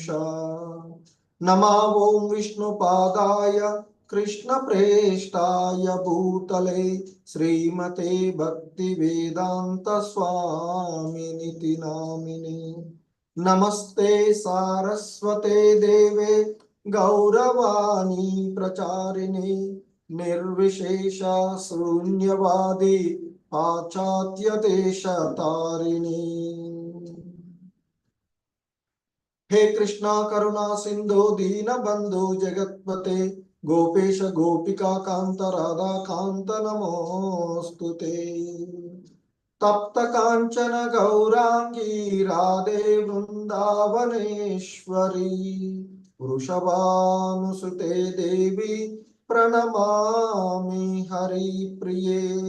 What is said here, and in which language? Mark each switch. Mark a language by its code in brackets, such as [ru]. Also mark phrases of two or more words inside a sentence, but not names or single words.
[sa] నమో ఓం విష్ణుపాదాయ కృష్ణ ప్రేష్టాయ భూతలే శ్రీమతే భక్తి వేదాంత స్వామినితి నామిని. నమస్తే సారస్వతే దేవే గౌరవాణి ప్రచారిణి నిర్విశేష శూన్యవాది పాశ్చాత్య దేశ తారిణి. हे कृष्णा करुणा सिंधु दीन बंधु जगत्पते गोपेश गोपिका कांत राधा कांत नमोस्तुते. तप्त कांचन गौरांगी राधे वृंदावनेश्वरी वृषभानुसुते देवी प्रणमामि हरिप्रिये.